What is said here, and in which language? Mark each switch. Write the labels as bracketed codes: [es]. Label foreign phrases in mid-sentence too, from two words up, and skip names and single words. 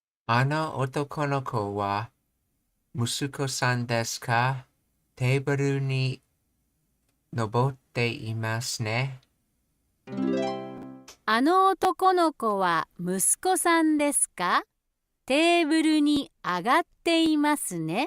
[ja] あの男の子は息子さんですか? テーブルに登っていますね. あの男の子は息子さんですか？テーブルに上がっていますね。